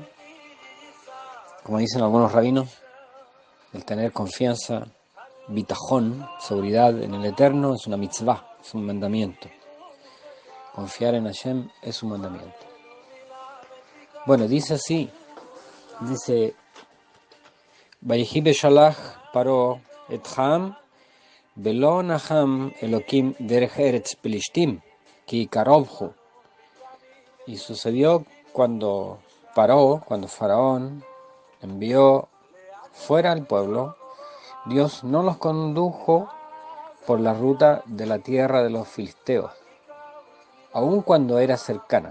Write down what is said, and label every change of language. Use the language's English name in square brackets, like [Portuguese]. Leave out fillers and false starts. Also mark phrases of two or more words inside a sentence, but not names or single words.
[Spanish] Como dicen algunos rabinos, el tener confianza, bitajón, seguridad en el Eterno es una mitzvah, es un mandamiento. Confiar en Hashem es un mandamiento. Bueno, dice así, dice: [Hebrew] ויהי בשלח פרעה את העם ולא נחם אלהים דרך ארץ פלשתים כי קרוב הוא. [Spanish] Y sucedió cuando Faraón envió fuera al pueblo, Dios no los condujo por la ruta de la tierra de los filisteos, aun cuando era cercana.